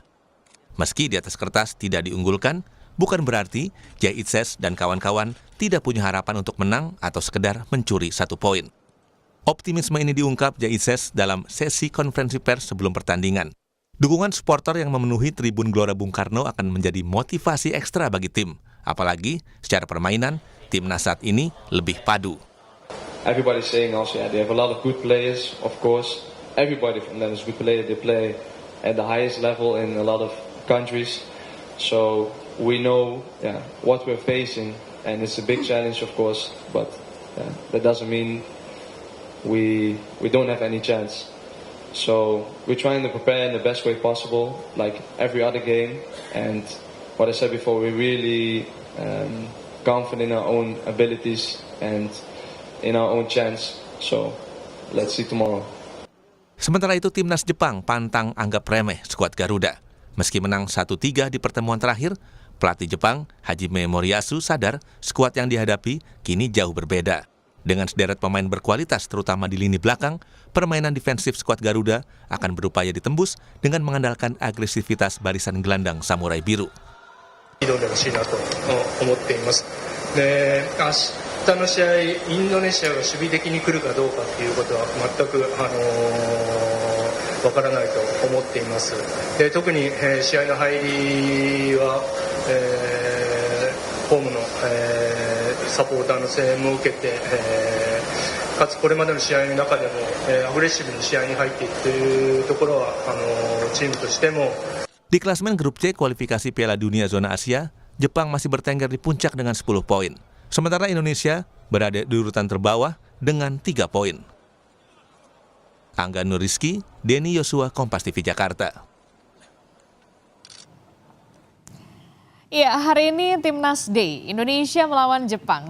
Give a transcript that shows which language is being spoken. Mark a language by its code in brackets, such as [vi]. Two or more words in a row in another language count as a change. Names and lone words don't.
[id] Meski di atas kertas tidak diunggulkan, bukan berarti Jay Itzes dan kawan-kawan tidak punya harapan untuk menang atau sekedar mencuri 1 poin. Optimisme ini diungkap Jay Itzes dalam sesi konferensi pers sebelum pertandingan. Dukungan supporter yang memenuhi tribun Gelora Bung Karno akan menjadi motivasi ekstra bagi tim. Apalagi secara permainan, timnas saat ini lebih padu. [en] Everybody's saying also, they have a lot of good players, of course. Everybody from them is good player. They play at the highest level in a lot of countries. So we know what we're facing, and it's a big challenge, of course. But that doesn't mean we don't have any chance. So we're trying to prepare in the best way possible, like every other game. And what I said before, we're really confident in our own abilities and in our own chance. So let's see tomorrow. [id] Sementara itu timnas Jepang pantang anggap remeh skuad Garuda. Meski menang 1-3 di pertemuan terakhir, pelatih Jepang Hajime Moriyasu sadar skuad yang dihadapi kini jauh berbeda. Dengan sederet pemain berkualitas terutama di lini belakang, permainan defensif skuad Garuda akan berupaya ditembus dengan mengandalkan agresivitas barisan gelandang Samurai Biru. [ja] 明日の試合、インドネシアが守備的に来るかどうかということは全くわからないと思っています。で、特に、試合の入りは、ホームの、サポーターの声援も受けて、かつこれまでの試合の中でも、アグレッシブに試合に入っていくというところはチームとしても [id] Di klasemen grup C kualifikasi Piala Dunia zona Asia, Jepang masih bertengger di puncak dengan 10 poin. Sementara Indonesia berada di urutan terbawah dengan 3 poin. Angga Nuriski, Denny Yosua, Kompas TV Jakarta. Ya, hari ini Timnas Day, Indonesia melawan Jepang.